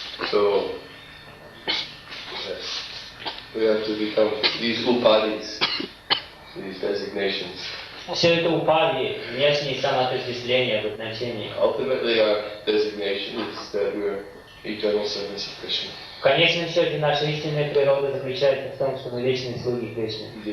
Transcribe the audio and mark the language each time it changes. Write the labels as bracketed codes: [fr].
[en] So, we have to become these upadis, these designations. [ru] Все это упади, внешние самоотождествления, обозначения. [en] Ultimately, our designation is that we are eternal servants of Krishna. [ru] В конечном счете наша истинная природа заключается в том, что мы вечные слуги Кришны.